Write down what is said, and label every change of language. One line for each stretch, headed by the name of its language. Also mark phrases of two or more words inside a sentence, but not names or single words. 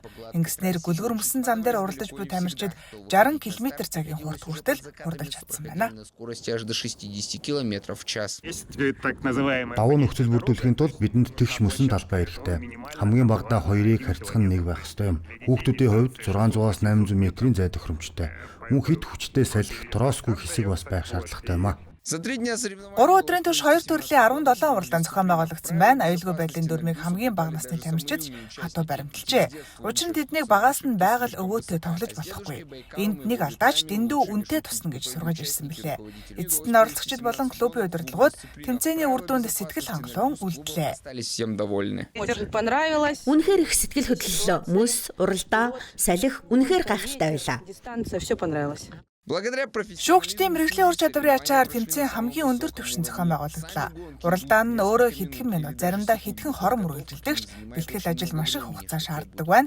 Mongolian: Ингэснээр гүлгэр мөсөн зам дээр уралдаж буй тамирчид 60 км цагийн хурд хүртэл хурдалж чадсан байна.
Russian: км в час.
Mongolian: Давуу нөхцөл бүрдүүлэхийн тулд бидэнд тэгш мөсөн талбай хэрэгтэй. Хамгийн багадаа 2-ыг харьцах нь 1 байх ёстой юм. Хүүхдүүдийн хувьд 600-аас 800 метрийн зай төхөөрөмжтэй. Мөн хит хүчтэй салхи, тросгүй хэсэг бас байх шаардлагатай юм а.
Russian: За 3 дня соревнований.
Mongolian: 3 өдрийн турш 2 төрлийн 17 уралдаан зохион байгуулагдсан байна. Аюулгүй байдлын дүрмийг хамгийн бага насны тамирчид хатуу баримталжээ. Учир нь тэднийг багаас нь байгаль өвөөтэй тоглож болохгүй. Энд нэг алдаач дэндүү үнэтэй тусна гэж сургаж ирсэн билээ. Эцэст нь оролцогчид болон клубын удирдлагууд тэмцээний үр дүнд сэтгэл хангалуун үлдлээ.
Russian: Остались всем довольны.
Mongolian: Үнэхээр их сэтгэл хөдлөлөө. Мөс, уралдаан, салхи үнэхээр гайхалтай байлаа.
Russian: Благодаря профессионализму.
Mongolian: Шүүгчдийн мэрэгжлийн ур чадварын ачаар тэмцээн хамгийн өндөр түвшин зохион байгуулагдлаа. Уралдаан нь өөрөө хэдхэн минут, заримдаа хэдхэн хором үргэлжилдэгч бэлтгэл ажил маш их хугацаа шаарддаг байна.